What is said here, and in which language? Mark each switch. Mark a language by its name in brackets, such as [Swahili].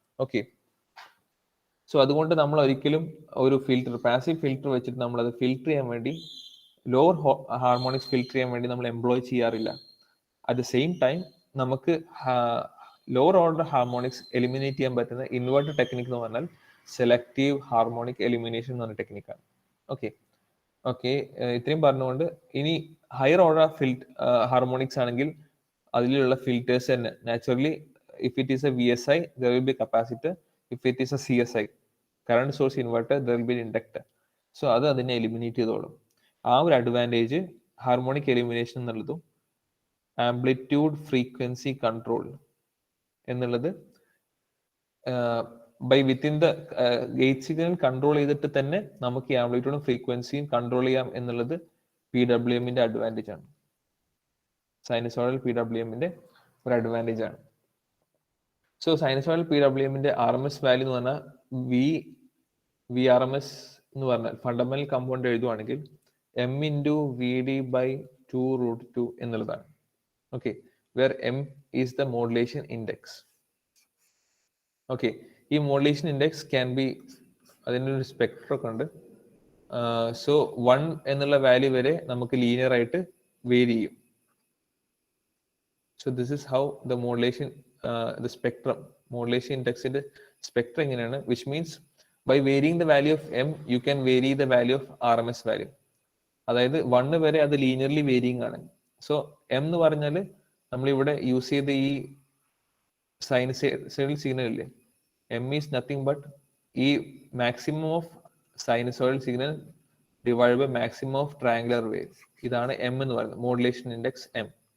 [Malayalam] Okay, so അതുകൊണ്ട് നമ്മൾ ഒരിക്കലും ഒരു ഫിൽറ്റർ, പാസീവ് ഫിൽറ്റർ വെച്ചിട്ട് നമ്മൾ അത് ഫിൽറ്റർ ചെയ്യാൻ വേണ്ടി, ലോവർ ഹാർമോണിക്സ് ഫിൽറ്റർ ചെയ്യാൻ വേണ്ടി നമ്മൾ എംപ്ലോയ് ചെയ്യാറില്ല. [English] at the same time [Malayalam] നമുക്ക് ലോവർ ഓർഡർ ഹാർമോണിക്സ് എലിമിനേറ്റ് ചെയ്യാൻ പറ്റുന്ന ഇൻവേർട്ടർ ടെക്നിക് എന്ന് പറഞ്ഞാൽ സെലക്റ്റീവ് ഹാർമോണിക് എലിമിനേഷൻ എന്ന് പറഞ്ഞ ടെക്നിക്കാണ്. ഓക്കെ, ഇത്രയും പറഞ്ഞുകൊണ്ട് ഇനി ഹയർ ഓർഡർ ഹാർമോണിക്സ് ആണെങ്കിൽ അതിലുള്ള ഫിൽറ്റേഴ്സ് തന്നെ naturally, [English] If it is a VSI there will be capacitor, if it is a CSI current source inverter there will be inductor. [Malayalam] So അത് അതിനെ എലിമിനേറ്റ് ചെയ്തോളും. ആ ഒരു അഡ്വാൻറ്റേജ് ഹാർമോണിക് എലിമിനേഷൻ എന്നുള്ളതും amplitude frequency control എന്നുള്ളത് by within the gate signal control ചെയ്തിട്ട് തന്നെ നമുക്ക് ഈ ആംപ്ലിറ്റ്യൂഡും ഫ്രീക്വൻസിയും കൺട്രോൾ ചെയ്യാം എന്നുള്ളത് PWMന്റെ അഡ്വാൻറ്റേജ് ആണ്. സൈനസോയിഡൽ PWMന്റെ ഒരു അഡ്വാൻറ്റേജ് ആണ്. സോ സൈനസോയിഡൽ PWMന്റെ RMS വാല്യൂ എന്ന് പറഞ്ഞാൽ VRMS എന്ന് പറഞ്ഞാൽ ഫണ്ടമെന്റൽ കമ്പൗണ്ട് എഴുതുവാണെങ്കിൽ m/VD/2√2 എന്നുള്ളതാണ്. [English] Okay, where m is the modulation index. [Malayalam] Okay, ഈ [English] modulation index can be, [Malayalam] അതിൻ്റെ ഒരു സ്പെക്ട്രം ഒക്കെ ഉണ്ട്. സോ 1 എന്നുള്ള വാല്യൂ വരെ നമുക്ക് ലീനിയർ ആയിട്ട് വേരി ചെയ്യും. [English] so this is how the modulation, the spectrum, [Malayalam] modulation ഇൻഡെക്സിന്റെ spectrum ഇങ്ങനെയാണ്. [English] Which means by varying the value of m you can vary the value of RMS value. [Malayalam] അതായത് 1 വരെ അത് ലീനിയർലി വേരിയിങ് ആണ്. So M എന്ന് പറഞ്ഞാൽ നമ്മളിവിടെ use ചെയ്ത ഈ സൈനസോയിഡൽ സിഗ്നൽ ഇല്ലേ, [English] m is nothing but [Malayalam] ഈ maximum of sinusoidal signal divide by maximum of triangular wave. ഇതാണ് എം എന്ന് പറയുന്നത്, മോഡുലേഷൻ ഇൻഡെക്സ് എം.